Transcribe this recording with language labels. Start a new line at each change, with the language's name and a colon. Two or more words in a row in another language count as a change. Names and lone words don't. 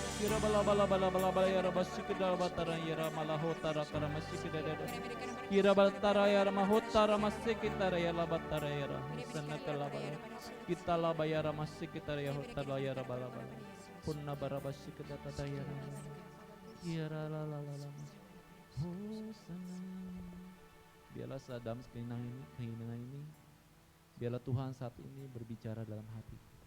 Indonesian: Kira bala bala bala bala bala ya rabasikida batara ya malahotara kara masikida dada. Kira batara ya mahotara masikita ya labatara ya sana kalabala. Kita laba ya masikita ya hotara ya bala bala. Punna barabasikida tata ya. Kira la la la la. Hosana. Biarlah sadam kehinaan ini. Biarlah Tuhan saat ini berbicara dalam hati kita.